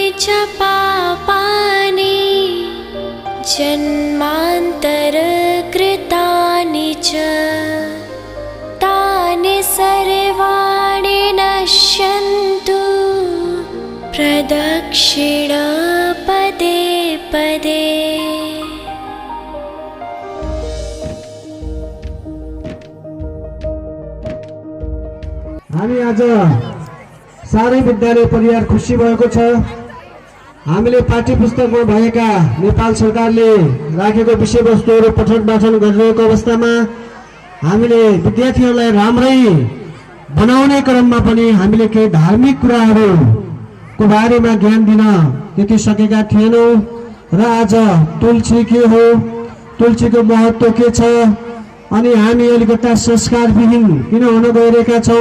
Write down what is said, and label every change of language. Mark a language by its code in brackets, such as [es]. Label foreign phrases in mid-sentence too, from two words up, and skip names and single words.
[sa] पापानि जन्मान्तरकृतानि च तानि सर्वाणि नश्यन्तु प्रदक्षिण पदे पदे। [ne] हामी आज सारै विद्यालय परिवार खुसी भएको छ। हामीले पाठ्य पुस्तकमा भएका नेपाल सरकारले राखेको विषयवस्तुहरू पठन पाठन गरिरहेको अवस्थामा हामीले विद्यार्थीहरूलाई राम्रै बनाउने क्रममा पनि हामीले केही धार्मिक कुराहरूको बारेमा ज्ञान दिन त्यति सकेका थिएनौँ र आज तुलसी के हो, तुलसीको महत्त्व के छ, अनि हामी अलिकता संस्कारविहीन किन हुन गइरहेका छौँ।